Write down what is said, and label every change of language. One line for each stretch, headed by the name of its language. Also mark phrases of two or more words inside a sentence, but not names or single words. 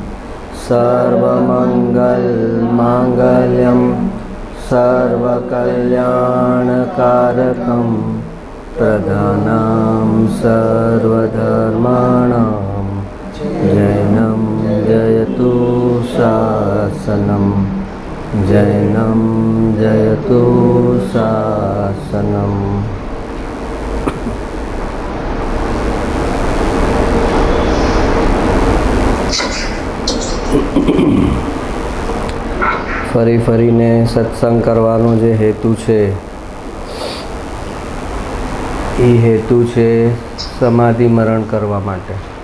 Sanskrit: सर्वमंगल मांगल्यम सर्वकल्याणकारकम प्रधानां सर्वधर्माणां जैनं जयतु शासनं जैनं जयतु शासनं।
Gujarati: ફરી ફરીને સત્સંગ કરવાનો જે હેતુ છે એ હેતુ છે સમાધિ મરણ કરવા માટે।